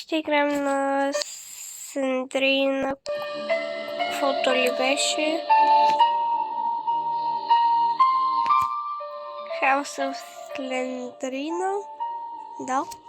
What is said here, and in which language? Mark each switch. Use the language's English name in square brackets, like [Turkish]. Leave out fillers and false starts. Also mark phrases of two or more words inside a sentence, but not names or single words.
[Bulgarian] ще играем на Слендрина. Каквото ли беше? House of Slenderina. Да.